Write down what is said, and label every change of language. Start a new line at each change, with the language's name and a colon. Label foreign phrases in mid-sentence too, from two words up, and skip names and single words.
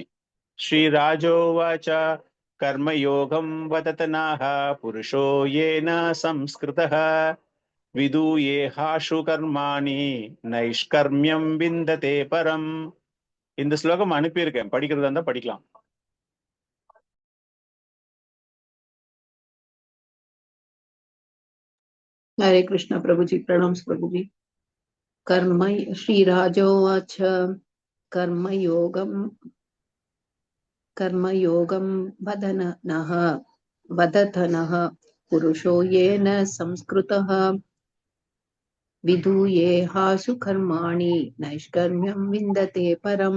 Sanskrit: श्री राजोवाच कर्मयोगं वदतनः पुरुषो येन संस्कृतः विधूयेहाशु कर्माणि नैष्कर्म्यं विन्दते परम्.
Tamil: இந்த ஸ்லோகம் அனுப்பியிருக்கேன், படிக்கிறதா இருந்தா படிக்கலாம்.
Hindi: हरे कृष्ण प्रभुजी, प्रणाम प्रभुजी।
Sanskrit: कर्म श्री राजोवाच कर्मयोगं वदतनः पुरुषो येन संस्कृतः विधूयेहासु कर्माणि नैष्कर्म्यं विन्दते परम्।